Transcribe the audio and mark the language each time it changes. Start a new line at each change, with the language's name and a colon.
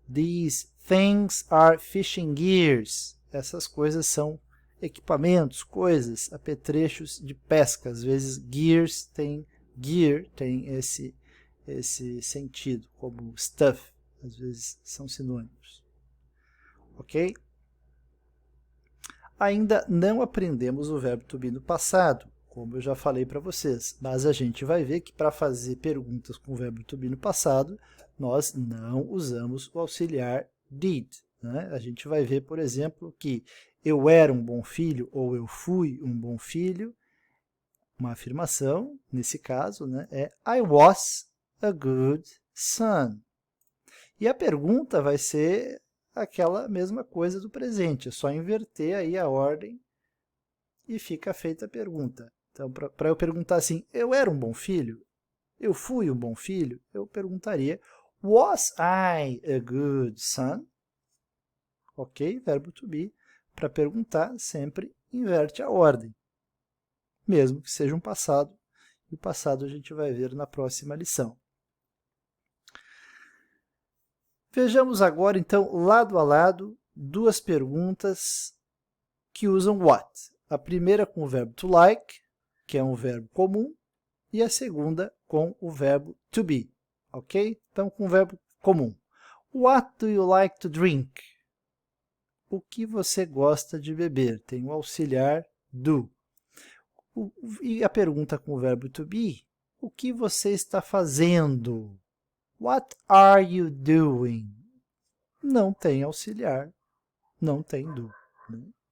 English: These things are fishing gears.
Portuguese: Essas coisas são equipamentos, coisas, apetrechos de pesca. Às vezes gear tem esse sentido, como stuff. Às vezes são sinônimos. Ok? Ainda não aprendemos o verbo to be no passado, como eu já falei para vocês, mas a gente vai ver que para fazer perguntas com o verbo to be no passado, nós não usamos o auxiliar did. Né? A gente vai ver, por exemplo, que eu era um bom filho ou eu fui um bom filho. Uma afirmação, nesse caso, né, é
English: I was a good son.
Portuguese: E a pergunta vai ser aquela mesma coisa do presente, é só inverter aí a ordem e fica feita a pergunta. Então, para eu perguntar assim, eu era um bom filho? Eu fui um bom filho? Eu perguntaria,
English: was I a good son?
Portuguese: Ok? Verbo to be. Para perguntar, sempre inverte a ordem, mesmo que seja um passado, e o passado a gente vai ver na próxima lição. Vejamos agora, então, lado a lado, duas perguntas que usam what. A primeira com o verbo to like, que é um verbo comum, e a segunda com o verbo to be, ok? Então, com o verbo comum.
English: What do you like to drink?
Portuguese: O que você gosta de beber? Tem o auxiliar do. E a pergunta com o verbo to be, o que você está fazendo?
English: What are you doing?
Portuguese: Não tem auxiliar, não tem do. Né?